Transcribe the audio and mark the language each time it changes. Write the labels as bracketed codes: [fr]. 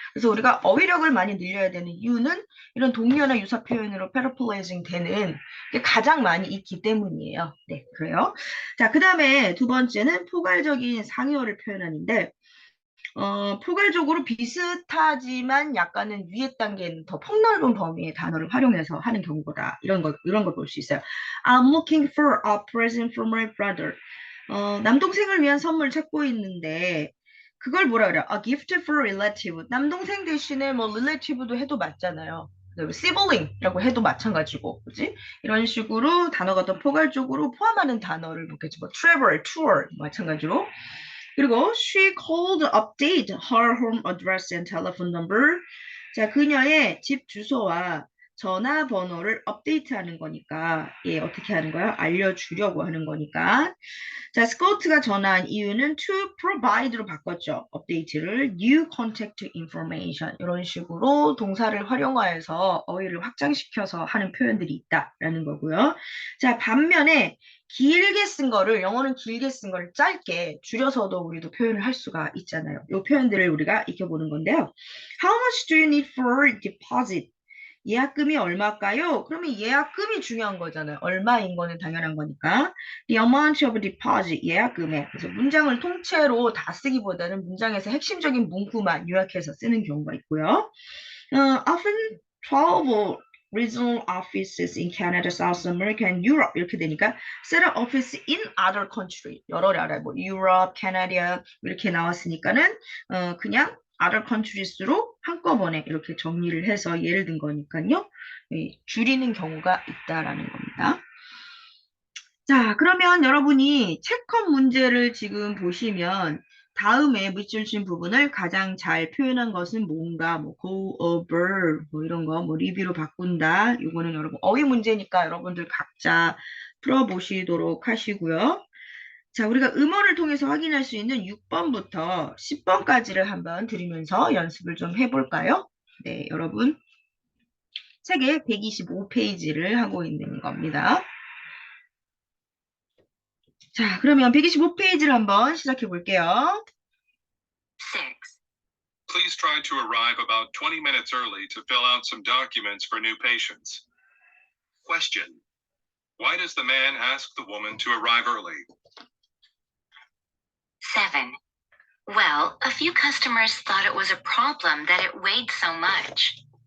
[ko] 그래서 우리가 어휘력을 많이 늘려야 되는 이유는 이런 동의어나 유사 표현으로 paraphrasing 되는 게 가장 많이 있기 때문이에요. 네, 그래요. 자, 그 다음에 두 번째는 포괄적인 상의어를 표현하는데 포괄적으로 비슷하지만 약간은 위에 단계는 더 폭넓은 범위의 단어를 활용해서 하는 경우다. 이런 걸 볼 수 있어요. [en] I'm looking for a present for my brother. [ko] 남동생을 위한 선물 찾고 있는데 그걸 뭐라 그래요? [en] A gift for relative. [ko] 남동생 대신에 뭐 relative도 해도 맞잖아요. sibling이라고 해도 마찬가지고, 그지? 이런 식으로 단어가 더 포괄적으로 포함하는 단어를 놓겠지. 뭐 travel, tour 마찬가지로. [en] 그리고 she called update her home address and telephone number. [ko] 자, 그녀의 집 주소와 전화번호를 업데이트하는 거니까 예, 어떻게 하는 거야? 알려주려고 하는 거니까. 자, 스코트가 전화한 이유는 to provide로 바꿨죠. 업데이트를 [en] new contact information [ko] 이런 식으로 동사를 활용하여서 어휘를 확장시켜서 하는 표현들이 있다라는 거고요. 자, 반면에 길게 쓴 거를 영어는 길게 쓴 걸 짧게 줄여서도 우리도 표현을 할 수가 있잖아요. 이 표현들을 우리가 익혀보는 건데요. [en] How much do you need for deposit? [ko] 예약금이 얼마일까요? 그러면 예약금이 중요한 거잖아요. 얼마인 거는 당연한 거니까. [en] The amount of deposit, [ko] 예약금액. 그래서 문장을 통째로 다 쓰기보다는 문장에서 핵심적인 문구만 요약해서 쓰는 경우가 있고요. [en] Often 12 regional offices in Canada, South America, and Europe [ko] 이렇게 되니까 [en] set up office in other country. [ko] 여러 나라, 뭐 Europe, Canada 이렇게 나왔으니까는 그냥 other countries로 한꺼번에 이렇게 정리를 해서 예를 든 거니까요. 줄이는 경우가 있다라는 겁니다. 자, 그러면 여러분이 체크업 문제를 지금 보시면 다음에 밑줄친 부분을 가장 잘 표현한 것은 뭔가 뭐 go over 뭐 이런 거 뭐 리뷰로 바꾼다. 이거는 여러분 어휘 문제니까 여러분들 각자 풀어보시도록 하시고요. 자, 우리가 음어를 통해서 확인할 수 있는 6번부터 10번까지를 한번 들으면서 연습을 좀 해볼까요? 네, 여러분 책의 125페이지를 하고 있는 겁니다. 자, 그러면 125페이지를 한번 시작해 볼게요. [en] 6. Please try to arrive about 20 minutes early to fill out some documents for new patients. Question. Why does the man ask the woman to arrive early? 7. Well, a few customers thought it was a problem that it weighed so much.